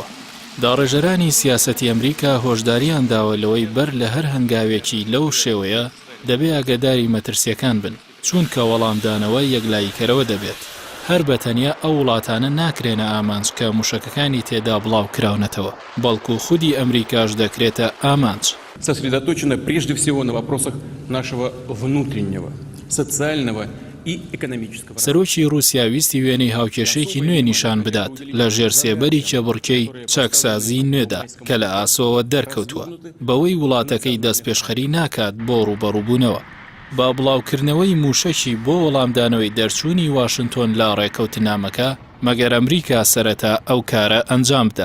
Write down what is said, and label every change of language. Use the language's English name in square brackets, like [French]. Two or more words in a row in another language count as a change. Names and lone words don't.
[Central Kurdish] داڕێژەرانی سیاسەتی ئەمریکا هۆشداریان داوە لەوەی بەر لە هەر هەنگاوێکی لەو شێوەیە دەبێ ئاگاداری مەترسیەکان بن، چونکە وەڵامدانەوە یەکلاییکەرەوە دەبێت. هەر بەتەنیا ئەو وڵاتانە ناکرێنە ئامانج کە موشەکەکانی تێدا بڵاو کراونەتەوە، بەڵکو خودی ئەمریکاش دەکرێتە ئامانج. [Russian] Сосредоточено прежде всего на вопросах нашего внутреннего, социального и экономического. [Central Kurdish] سەرۆکی رووسیا ویستی وێنەی هاوکێشەیەکی نوێ نیشان بدات لە ژێر سێبەری چەبڕکەی چاکسازی نوێدا کە لە ئاسۆوە دەرکەوتووە، بەوەی وڵاتەکەی دەست پێشخەری ناکات بۆ ڕوبەڕووبوونەوە. با بڵاوکردنەوەی موشەکی بۆ وەڵامدانەوەی دەرچوونی واشنتۆن لە ڕێکەوتنامەکە مەگەر ئەمریکا سەرەتا ئەو کارە ئەنجام بدات.